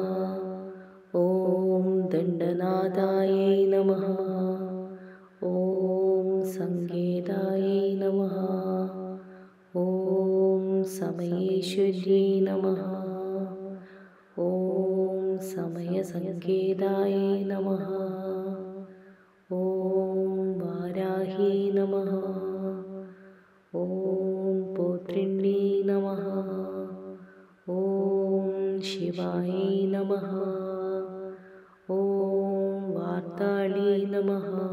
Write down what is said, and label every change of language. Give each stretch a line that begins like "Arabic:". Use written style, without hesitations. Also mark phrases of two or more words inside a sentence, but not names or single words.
Sanskrit: ॐ दण्डनाथायै नमः। ॐ सङ्गेदायै नमः। ॐ समयेश्वर्यै नमः। ॐ സമയസങ്കേതായ നമഃ. ഓം വാരാഹി നമഃ. ഓം പൗത്രിണ്യേ നമഃ. ഓം ശിവായ നമഃ. ഓം വാർത്താളി നമഃ.